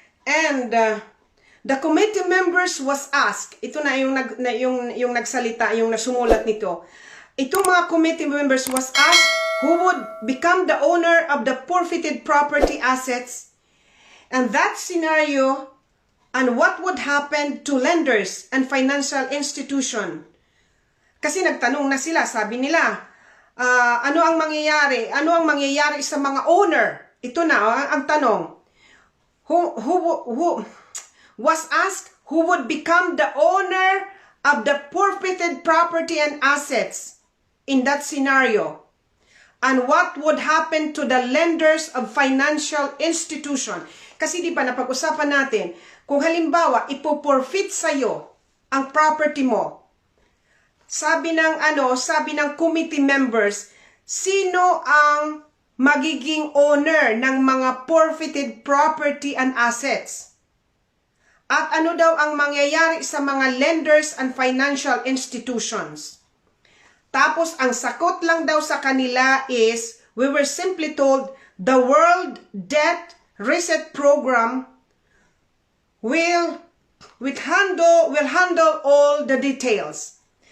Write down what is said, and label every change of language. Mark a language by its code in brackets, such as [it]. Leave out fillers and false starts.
[en] And the committee members was asked, [tl] ito na yung nagsalita, yung nasumulat nito. Itong mga [en] committee members was asked who would become the owner of the forfeited property assets, and that scenario, and what would happen to lenders and financial institution. [tl] Kasi nagtanong na sila, sabi nila, ano ang mangyayari? Ano ang mangyayari sa mga owner? Ito na ang tanong. [en] Who was asked who would become the owner of the forfeited property and assets in that scenario, and what would happen to the lenders of financial institution. [tl] Kasi di ba napag-usapan natin, kung halimbawa ipo-forfeit sa'yo ang property mo, sabi ng committee members, sino ang magiging owner ng mga forfeited property and assets? At ano daw ang mangyayari sa mga lenders and financial institutions? Tapos, ang sagot lang daw sa kanila [en] is, we were simply told, the World Debt Reset Program will handle all the details.